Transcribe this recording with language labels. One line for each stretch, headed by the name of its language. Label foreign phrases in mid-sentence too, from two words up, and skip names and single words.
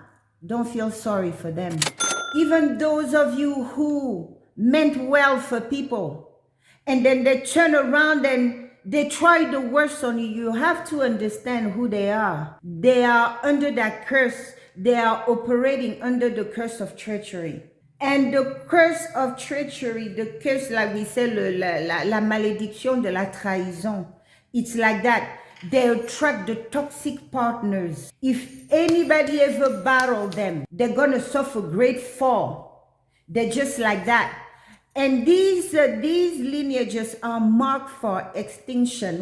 English: Don't feel sorry for them. Even those of you who meant well for people and then they turn around and they try the worst on you, you have to understand who they are. They are under that curse. They are operating under the curse of treachery. And the curse of treachery, the curse, like we say,
French: la malédiction de la trahison,
English: it's like that. They attract the toxic partners. If anybody ever battle them, they're going to suffer great fall. They're just like that. And these lineages are marked for extinction.